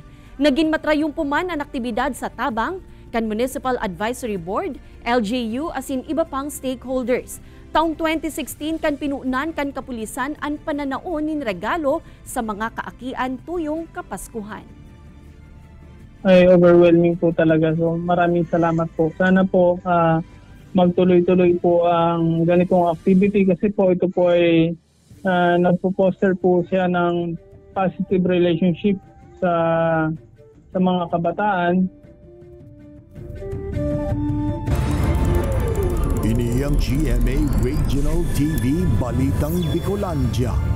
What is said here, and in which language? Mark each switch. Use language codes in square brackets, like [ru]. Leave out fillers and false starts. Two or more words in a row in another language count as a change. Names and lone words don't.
[bik] Naging matrayong puman ang aktibidad sa Tabang, kan Municipal Advisory Board, LGU asin iba pang stakeholders. Taong 2016 kan pinuunan kan kapulisan ang pananaon nin regalo sa mga kaakian tuyong Kapaskuhan. [tl] Ay overwhelming po talaga. So maraming salamat po. Sana po magtuloy-tuloy po ang ganitong activity kasi po ito po ay nagpo-foster po siya ng [en] positive relationship [tl] sa mga kabataan. [bik] Ini ang GMA Regional TV Balitang Bicolandia.